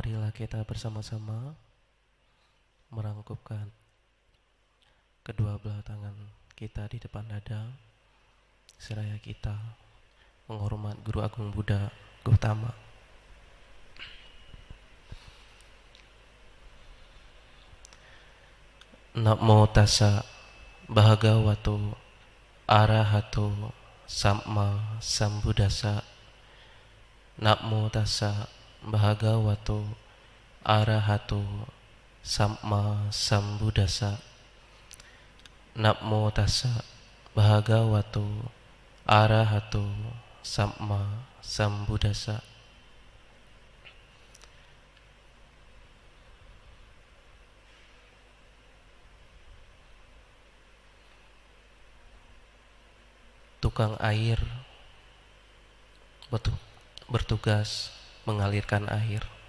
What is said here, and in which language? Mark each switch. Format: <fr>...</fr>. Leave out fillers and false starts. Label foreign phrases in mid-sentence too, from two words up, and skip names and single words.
<id>Marilah kita bersama-sama merangkupkan kedua belah tangan kita di depan dada, seraya kita menghormat Guru Agung Buddha Gautama.</id> <pi>Namo tassa bhagavato arahato samma sambuddhassa. Namo tassa bhagavato arahato samma sambuddhassa. Namo tassa bhagavato arahato samma sambuddhassa.</pi> <id>Tukang air bertugas mengalirkan air.</id>